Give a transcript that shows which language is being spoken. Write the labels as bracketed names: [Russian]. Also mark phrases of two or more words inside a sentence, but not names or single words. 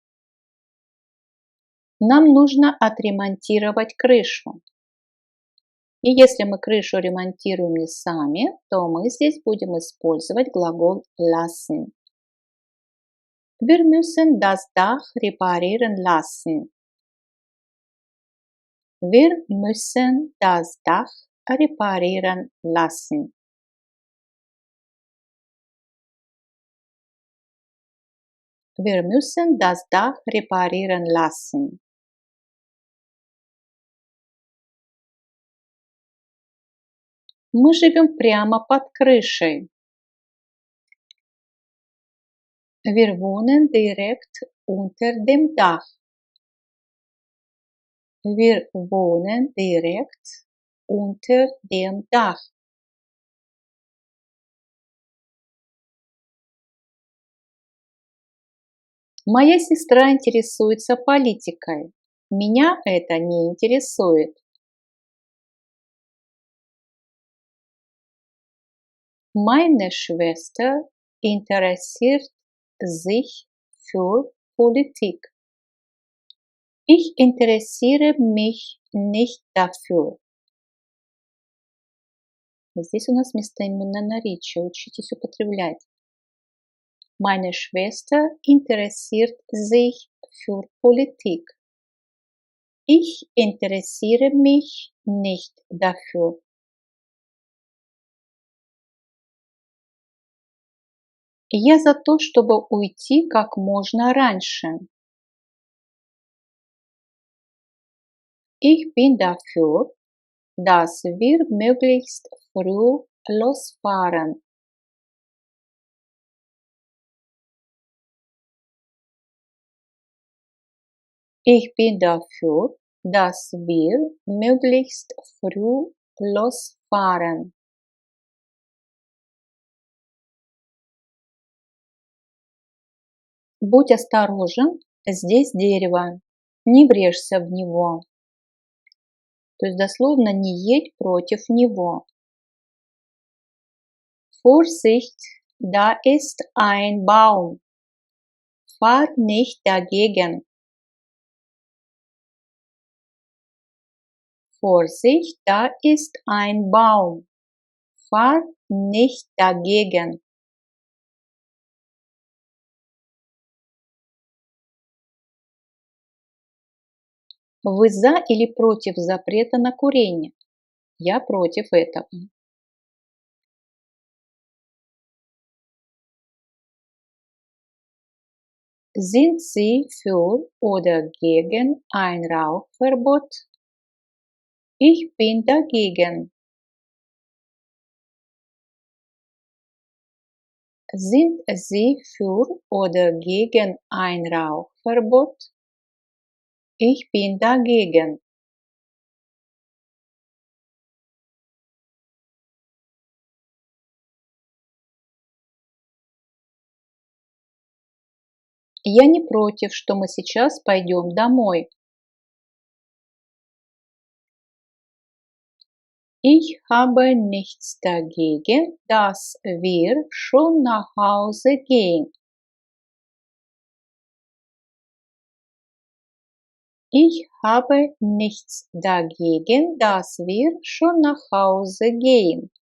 [Russian] Нам нужно отремонтировать крышу. И если мы крышу ремонтируем не сами, то мы здесь будем использовать глагол lassen. [German] Wir müssen das Dach reparieren lassen. Wir müssen das Dach reparieren lassen. Wir müssen das Dach reparieren lassen. [Russian] Мы живем прямо под крышей. [German] Wir wohnen direkt unter dem Dach. Wir wohnen direkt unter dem Dach. [Russian] Моя сестра интересуется политикой. Меня это не интересует. [German] Meine Schwester interessiert sich für Politik. Ich interessiere mich nicht dafür. [Russian] Здесь у нас местоименное наречие. Учитесь употреблять. [German] Meine Schwester interessiert sich für Politik. Ich interessiere mich nicht dafür. [Russian] Я за то, чтобы уйти как можно раньше. [German] Ich bin dafür, dass wir möglichst früh losfahren. Ich bin dafür, dass wir möglichst früh losfahren. [Russian] Будь осторожен, здесь дерево, не врежься в него. То есть дословно не едь против него. [German] Vorsicht, da ist ein Baum. Fahr nicht dagegen. Vorsicht, da ist ein Baum. Fahr nicht dagegen. [Russian] Вы за или против запрета на курение? Я против этого. [German] Sind Sie für oder gegen ein Rauchverbot? Ich bin dagegen. Sind Sie für oder gegen ein Rauchverbot? Ich bin dagegen. [Russian] Я не против, что мы сейчас пойдем домой. [German] Ich habe nichts dagegen, dass wir schon nach Hause gehen. Ich habe nichts dagegen, dass wir schon nach Hause gehen.